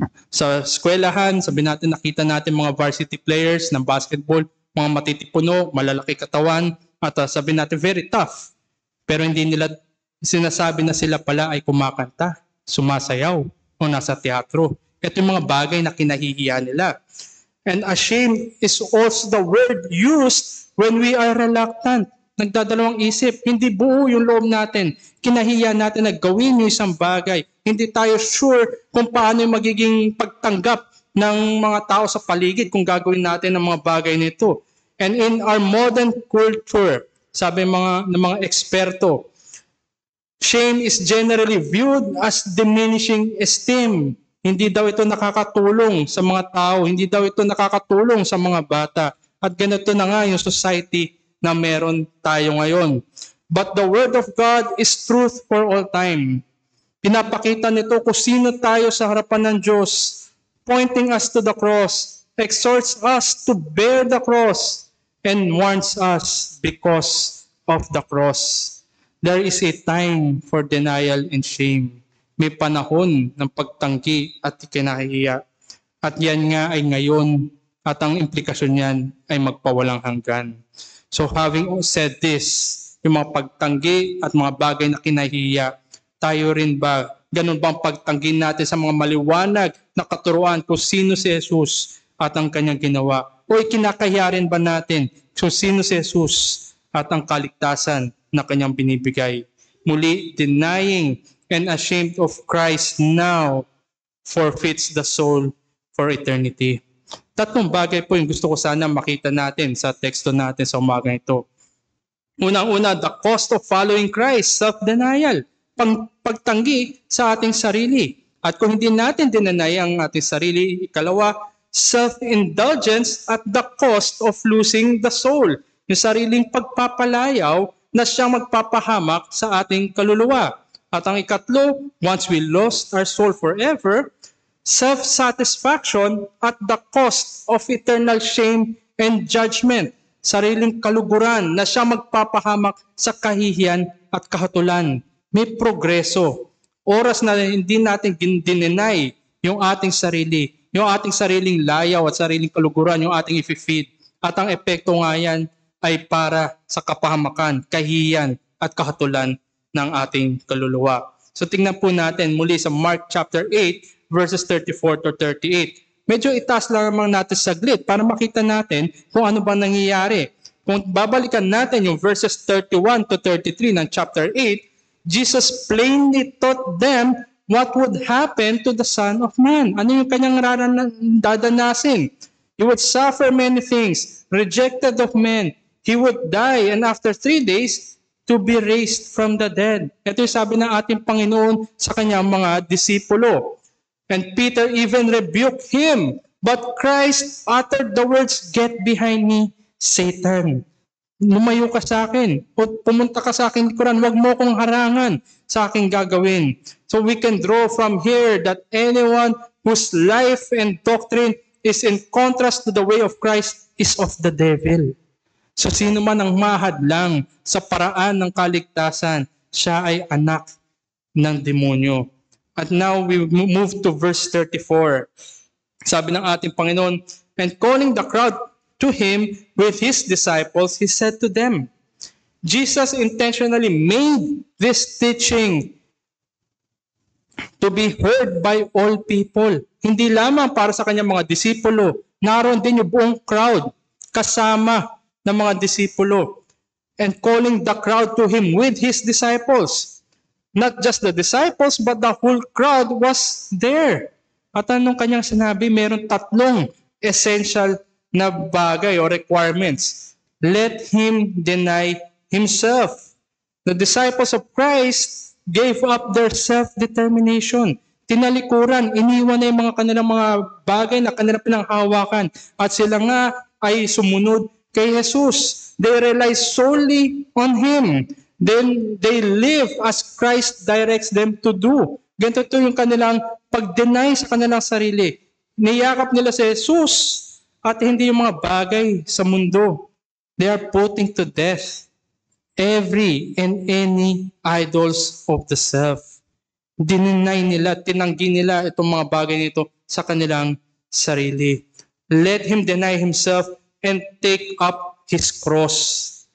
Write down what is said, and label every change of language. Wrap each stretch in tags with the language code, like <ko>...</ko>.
<tl>Sa eskwelahan, sabi natin, nakita natin mga varsity players ng basketball, mga matitipuno, malalaki katawan, at sabihin natin</tl> <en>very tough.</en> <tl>Pero hindi nila sinasabi na sila pala ay kumakanta, sumasayaw, o nasa teatro. Ito yung mga bagay na kinahihiya nila.</tl> <en>And ashamed is also the word used when we are reluctant.</en> <tl>Nagdadalawang isip, hindi buo yung loob natin. Kinahiya natin na gawin yung isang bagay. Hindi tayo sure kung paano yung magiging pagtanggap ng mga tao sa paligid kung gagawin natin ang mga bagay nito.</tl> <en>And in our modern culture,</en> <tl>sabi ng mga eksperto,</tl> <en>shame is generally viewed as diminishing esteem.</en> <tl>Hindi daw ito nakakatulong sa mga tao, hindi daw ito nakakatulong sa mga bata. At ganito na nga yung society na meron tayo ngayon.</tl> <en>But the Word of God is truth for all time.</en> <tl>Pinapakita nito kung sino tayo sa harapan ng Diyos,</tl> <en>pointing us to the cross, exhorts us to bear the cross, and warns us because of the cross. There is a time for denial and shame.</en> <tl>May panahon ng pagtanggi at kinahihiya. At yan nga ay ngayon at ang implikasyon niyan ay magpawalang hanggan.</tl> <en>So having said this,</en> <tl>yung mga pagtanggi at mga bagay na kinahihiya, tayo rin ba, ganun bang pagtanggi natin sa mga maliwanag na katuruan kung sino si Jesus at ang kanyang ginawa? O ikinakahiya rin ba natin kung sino si Jesus at ang kaligtasan na kanyang binibigay?</tl> <en>Muli, denying and ashamed of Christ now forfeits the soul for eternity.</en> <tl>Tatlong bagay po yung gusto ko sana makita natin sa teksto natin sa umaga ito.</tl> <en>Unang-una, the cost of following Christ, self-denial,</en> <tl>pagtanggi sa ating sarili. At kung hindi natin dinanay ang ating sarili, ikalawa,</tl> <en>self-indulgence at the cost of losing the soul.</en> <tl>Yung sariling pagpapalayaw na siyang magpapahamak sa ating kaluluwa. At ang ikatlo,</tl> <en>once we lost our soul forever, self-satisfaction at the cost of eternal shame and judgment.</en> <tl>Sariling kaluguran na siya magpapahamak sa kahihiyan at kahatulan. May progreso. Oras na hindi natin dininay yung ating sarili, yung ating sariling layaw at sariling kaluguran, yung ating i-feed. At ang epekto nga yan ay para sa kapahamakan, kahihiyan at kahatulan ng ating kaluluwa. So tingnan po natin muli sa Mark chapter 8, verses 34 to 38. Medyo itaas lamang natin saglit para makita natin kung ano ba nangyayari. Kung babalikan natin yung verses 31 to 33 ng chapter 8,</tl> <en>Jesus plainly taught them what would happen to the Son of Man.</en> <tl>Ano yung kanyang dadanasin?</tl> <en>He would suffer many things, rejected of men. He would die, and after 3 days, to be raised from the dead.</en> <tl>Ito yung sabi ng ating Panginoon sa kanyang mga disipulo.</tl> <en>And Peter even rebuked him. But Christ uttered the words, "Get behind me, Satan."</en> <tl>Lumayo ka sa akin. O pumunta ka sa aking likuran. Huwag mo kong harangan sa aking gagawin.</tl> <en>So we can draw from here that anyone whose life and doctrine is in contrast to the way of Christ is of the devil.</en> <tl>So sino man ang mahadlang sa paraan ng kaligtasan, siya ay anak ng demonyo.</tl> <en>At now we move to verse 34.</en> <tl>Sabi ng ating Panginoon,</tl> <en>and calling the crowd to him with his disciples, he said to them, Jesus intentionally made this teaching to be heard by all people.</en> <tl>Hindi lamang para sa kanyang mga disipulo, naroon din yung buong crowd kasama ng mga disipulo,</tl> <en>and calling the crowd to him with his disciples. Not just the disciples, but the whole crowd was there.</en> <tl>At anong kanyang sinabi? Meron tatlong essential na bagay o requirements.</tl> <en>Let him deny himself. The disciples of Christ gave up their self-determination.</en> <tl>Tinalikuran, iniwan na yung mga kanilang mga bagay na kanilang pinanghahawakan. At sila nga ay sumunod kay Jesus.</tl> <en>They rely solely on Him. Then they live as Christ directs them to do.</en> <tl>Ganito ito yung kanilang pag-deny sa kanilang sarili. Niyakap nila si Jesus at hindi yung mga bagay sa mundo.</tl> <en>They are putting to death every and any idols of the self.</en> <tl>Dininay nila, tinanggi nila itong mga bagay nito sa kanilang sarili.</tl> <en>Let him deny himself and take up His cross.</en>